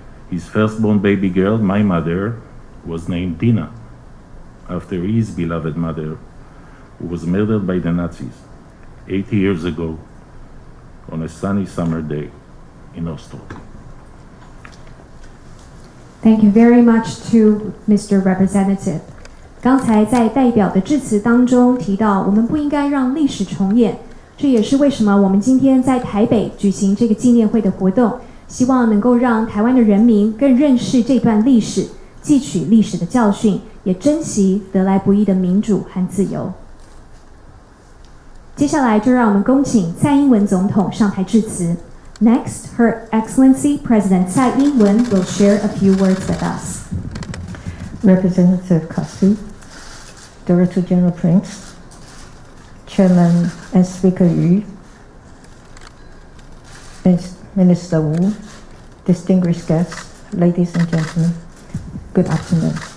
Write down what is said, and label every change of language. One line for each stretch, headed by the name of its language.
English: His firstborn baby girl, my mother, was named Dina, after his beloved mother, who was murdered by the Nazis 80 years ago on a sunny summer day in Ostrov. Thank you very much to Mr. Representative.
Chinese: 刚才在代表的致辞当中提到，我们不应该让历史重演，这也是为什么我们今天在台北举行这个纪念会的活动，希望能够让台湾的人民更认识这段历史，汲取历史的教训，也珍惜得来不易的民主和自由。接下来就让我们恭请蔡英文总统上台致辞。
English: Next, Her Excellency President Tsai Ing-wen will share a few words with us. Representative Caspi, Director General Prinz, Chairman and Speaker Yu, Minister Wu, distinguished guests, ladies and gentlemen, good afternoon.